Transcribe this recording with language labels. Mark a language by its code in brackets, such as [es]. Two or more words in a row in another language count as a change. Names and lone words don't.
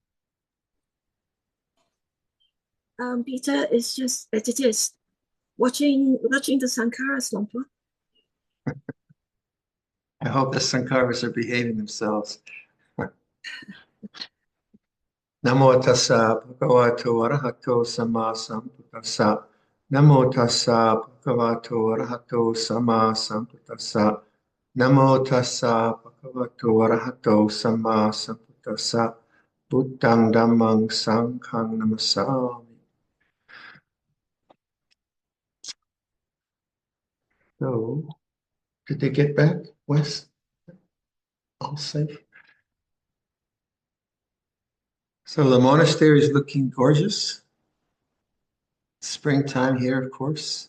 [en] Peter is just it is watching the Sankaras, Luang Por. I hope the Sankaras are behaving themselves. [pi] Namo tassa bhagavato arahato samma sambuddhassa. Namo tassa bhagavato arahato samma sambuddhassa. Namo tassa bhagavato arahato samma sambuddhassa. Buddhang dhammang sanghang namasami. [en] So, did they get back, Wes? All safe? So the monastery is looking gorgeous. Springtime here, of course.